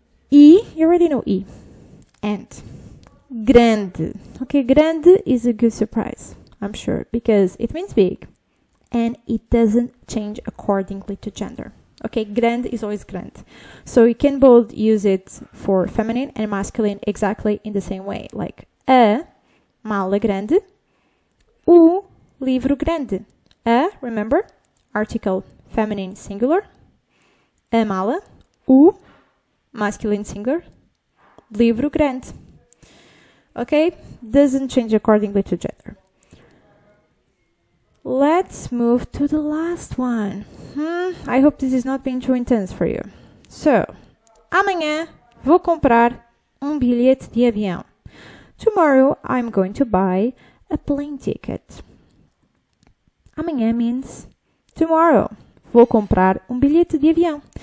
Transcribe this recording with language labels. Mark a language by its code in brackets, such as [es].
[en] E, you already know E. And grande. Okay, grande is a good surprise, I'm sure, because it means big and it doesn't change accordingly to gender. Okay, grande is always grande. So you can both use it for feminine and masculine exactly in the same way. [pt] Like a mala grande, o livro grande. [en] A, remember, article feminine singular, a mala, o masculine singular, livro grande. Okay, doesn't change accordingly to gender. Let's move to the last one. I hope this is not being too intense for you. [pt] So, amanhã vou comprar bilhete de avião. [en] Tomorrow I'm going to buy a plane ticket. Amanhã means tomorrow. [pt] Vou comprar bilhete de avião.